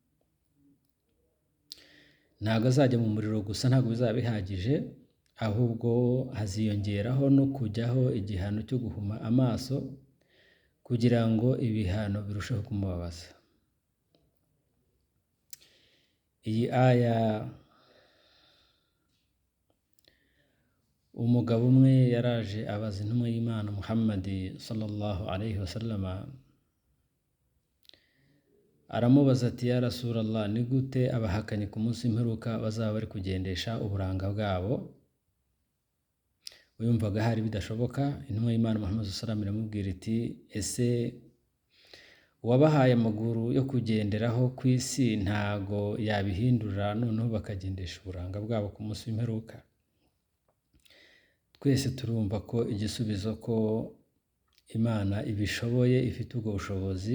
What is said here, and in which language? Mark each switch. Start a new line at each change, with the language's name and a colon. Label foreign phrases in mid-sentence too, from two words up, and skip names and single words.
Kinyarwanda: Ntabwo azajya mu muriro gusa, ntabwo bizaba bihagije, ahubwo haziyongeraho no kujyaho igihano cyo guhuma amaso kugira ngo ibihano birusheho kumubabaza. Iyi aya umugabo umwe yaraje abaza intumwa y'Imana Muhammad
Arabic: صلى الله عليه وسلم,
Kinyarwanda: aramubaza ati
Arabic: يا رسول الله,
Kinyarwanda: ni gute abahakanyi ku munsi w'imperuka bazaba bari kugendesha uburanga bwabo? Uyumvaga hari bidashoboka. Intumwa y'Imana Muhammad
Arabic: صلى الله عليه وسلم
Kinyarwanda: iramubwira iti, ese uwabahaye amaguru yo kugenderaho ku isi ntago yabihindura noneho bakagendesha uburanga bwabo ku munsi w'imperuka? Twese turumva ko igisubizo ko Imana ibishoboye, ifite ubwo bushobozi.